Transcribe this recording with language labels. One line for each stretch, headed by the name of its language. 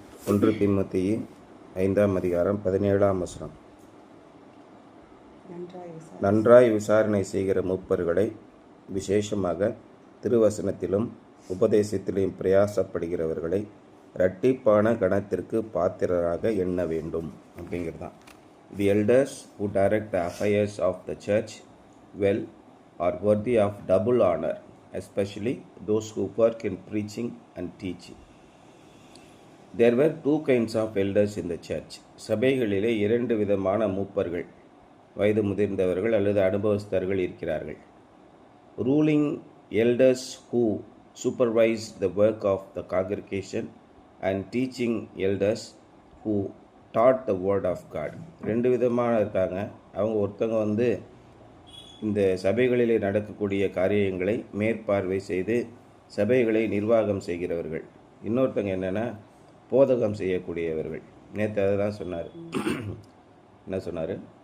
Tamil: 1 தீமோத்தேயு 5ஆம் அதிகாரம் 17ஆம் வசனம். நன்றாய் விசாரணை செய்கிற மூப்பர்களை, விசேஷமாக திருவசனத்திலும் உபதேசத்திலும் பிரயாசப்படுகிறவர்களை இரட்டிப்பான கணத்திற்கு பாத்திரராக எண்ண வேண்டும் அப்படிங்கிறது தான்.
English: The elders who direct the affairs of the church well are worthy of double honor, especially those who work in preaching and teaching. There were two kinds of elders in the church.
Tamil: சபைகளிலே 2 விதமான மூப்பர்கள், வயது முதிர்ந்தவர்கள் அல்லது அனுபவஸ்தர்கள் இருக்கிறார்கள்.
English: Ruling elders who supervise the work of the congregation and teaching elders who taught the word of God.
Tamil: 2 விதமான இருக்காங்க. அவங்க ஒருத்தவங்க இந்த சபைகளிலே நடக்கக்கூடிய காரியங்களை மேற்பார்வை செய்து சபைகளை நிர்வாகம் செய்கிறவர்கள். இன்னொருத்தங்க என்னென்னா போதகம் செய்யக்கூடியவர்கள். நேற்று அதை தான் சொன்னார். என்ன சொன்னார்?